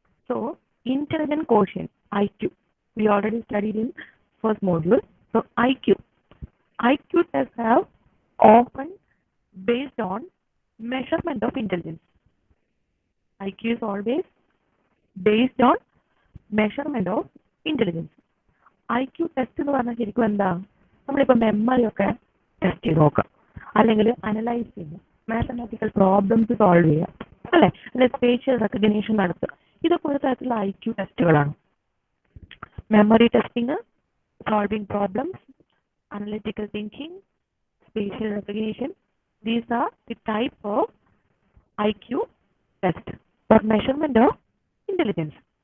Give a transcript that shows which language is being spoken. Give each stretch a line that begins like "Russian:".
English: So intelligent quotient, IQ, we already studied in first module. So IQ tests have often based on measurement of intelligence. IQ is always based on measurement of intelligence.
Malayalam: IQ test എന്ന് പറഞ്ഞാൽ ശരിക്കും എന്താ, നമ്മളിപ്പോൾ memory ഒക്കെ test ചെയ്ത് നോക്കാം, അല്ലെങ്കിൽ analyse ചെയ്യുക, മാത്തമാറ്റിക്കൽ പ്രോബ്ലംസ് സോൾവ് ചെയ്യുക, അല്ലെ, അല്ലെങ്കിൽ സ്പേഷ്യൽ റെക്കഗ്നീഷൻ നടത്തുക. ഇതൊക്കെ ഒരു തരത്തിലുള്ള IQ ടെസ്റ്റുകളാണ്.
English: Memory testing, solving problems, analytical thinking, spatial recognition, these are the type of IQ test for measurement of intelligence.